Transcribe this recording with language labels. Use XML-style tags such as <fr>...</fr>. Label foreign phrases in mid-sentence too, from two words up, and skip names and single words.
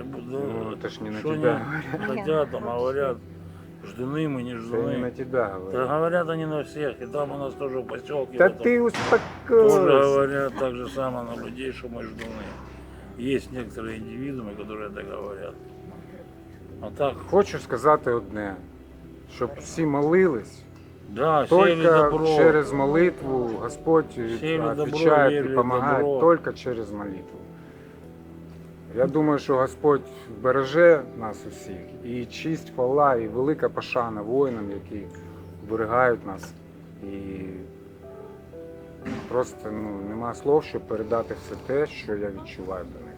<ru>это ж не на что тебя они хотят, там говорят, ждуны мы, не ждуны. Это не на тебя говорят. Да говорят они на всех, и там у нас тоже в поселке. Да ты успокойся. Тоже говорят так же самое на людей, что мы ждуны. Есть некоторые индивидуумы, которые так говорят. А так...</ru> <uk>Хочу сказати одне, щоб всі молились.</uk> <ru>Да, только через молитву Господь отвечает и помогает только через молитву.</ru> <uk>Я думаю, що Господь береже нас усіх. І честь, хвала, і велика пошана воїнам, які берегають нас. І просто нема слов, щоб передати все те, що я відчуваю до них.</uk>